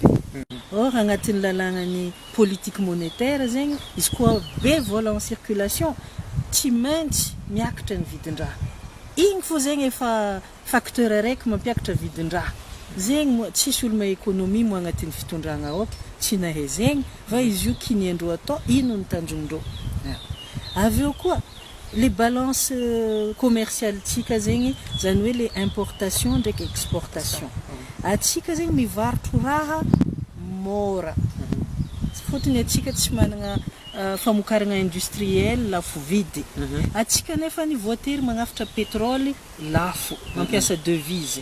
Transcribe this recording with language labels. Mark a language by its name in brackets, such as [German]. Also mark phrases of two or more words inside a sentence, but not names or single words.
[Malagasy] Or agnatin'ny lalàgnany [French] politique monétaire [Malagasy] zegny izy koa be vola [French] en circulation [Malagasy] tsy maintsy miakatra ny vidin-draha. Igny fô zegny efa facteur araiky mampiakatra vidin-draha. Zegny moa tsisy olo maéconomie moa agnatin'ny fitondragna ao tsy nahay zegny fa izy io kiniandreo atao ino ny tanjongindreo. Aveo koa [French] les balances commerciales [Malagasy] zegny zany hoe [French] les importations [Malagasy] ndraiky exportation. Atsika zegny mivarotro raha mora. Fotony atsika tsy manana famokarana industriel lafo vidy. Atsika nefa ny voatery magnafatra pétrole lafo, mampiasa devise.